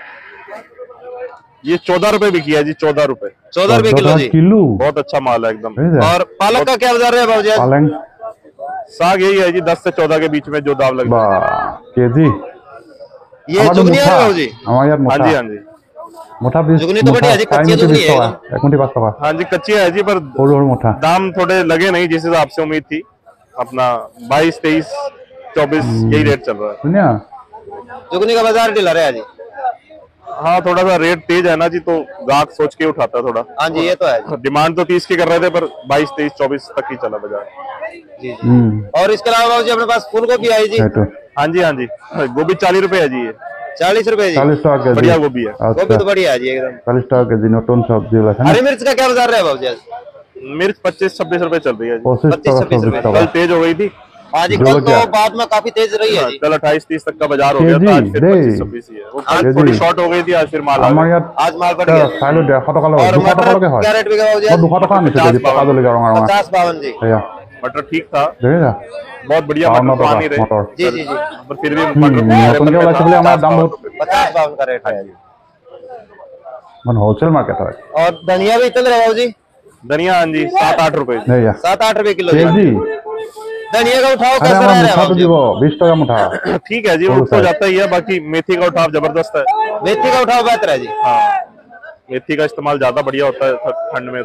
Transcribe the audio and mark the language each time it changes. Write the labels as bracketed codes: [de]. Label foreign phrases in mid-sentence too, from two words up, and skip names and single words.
[hi] ये 14 रुपए बिकी है जी, 14 रुपए। 14 रुपए किलो जी। किलो बहुत अच्छा माल है एकदम। और पालक का क्या बाजार है बाबूजी आज? पालंग साग यही है जी, 10 से 14 के बीच में जो दाम लग बा केजी ये जुगनी है बाबूजी। [as] আমার ইয়াত [hi] हाँ [as] মোটা [hi] जी हाँ जी [as] মোটা পিস [hi] जुगनी तो बढ़िया जी, कच्ची जुगनी है एकदम। [as] 1.5 টাকা [hi] हाँ जी, कच्ची है जी, पर [as] সৰু সৰু মোটা [hi] दाम थोड़े लगे नहीं जिस हिसाब से उम्मीद थी। अपना 22, 23, 24 यही रेट चल रहा है। [as] ধুনীয়া [hi] जुगनी का बाजार ढीला रहा जी। हाँ थोड़ा सा रेट तेज है ना जी, तो ग्राहक सोच के उठाता है थोड़ा। हाँ जी ये तो है जी। डिमांड तो 30 की कर रहे थे, पर 22, 23, 24 तक ही चला बाजार। जी जी। और इसके अलावा बाबूजी अपने पास फूल गोभी आई जी। [as] সেইটো [hi] हाँ जी हाँ जी, गोभी 40 रुपए है जी, ये 40 रुपए जी। [as] 40 টাকা কেজি [hi] बढ़िया गोभी है। गोभी [as] আচ্ছা [hi] तो बढ़िया है जी एकदम। [as] 40 টাকা কেজি নতুন সবজি ওলাইছে না [hi] हरी मिर्च का क्या बाजार रहा है बाबूजी आज? मिर्च 25-26 रुपए चल रही है जी। [as] 25 টাকা 26 24 [hi] रुपए। [as] টাকা [hi] कल तेज हो गई थी, हाँ जी जो कल तो क्या? बाद में काफी तेज रही है जी। कल 28-30 तक का बाजार हो गया था, आज फिर दे। 25-26 ही है। वो कल केजी। थोड़ी शॉर्ट हो गई थी, आज फिर माल आ [as] আমাৰ [hi] गया। [as] ইয়াত [hi] आज माल बढ़ गया। [as] চাইলো 150 টকা লয় [hi] और [as] 200 [hi] मटर [as] টকালৈকে হয় [hi] क्या रेट बिका बाबूजी [as] মই [hi] आज? [as] 200 টকা আনিছো কেজি পকা জলকীয়া ৰঙা ৰঙা [hi] 50-52 जी। [as] এয়া [hi] मटर ठीक था, [as] দেখিছা [hi] बहुत बढ़िया [as] 52 [hi] मटर तो आ [as] টকা [hi] नहीं रहे, [as] মটৰ [hi] जी जी जी। पर फिर भी मटर [as] নতুনকে ওলাইছে বুলি আমাৰ দাম বহুত [hi] 50-52 का रेट है। [as] মানে [en] wholesale market [as] হয় [hi] और धनिया भी चल रहा है बाबूजी। धनिया हाँ जी 7-8 रुपए। [as] এয়া [hi] 7-8 रुपए किलो जी। [as] কেজি [hi] धनिया का उठाव अरे कैसा हमारा रह [as] मुठा [hi] रहा तो है [as] দিবো 20 টকা মুঠা [hi] ठीक है जी, वो तो जाता ही है। बाकी मेथी का उठाव जबरदस्त है। मेथी का उठाव बेहतर है जी। हाँ, मेथी का इस्तेमाल ज्यादा बढ़िया होता है ठंड में।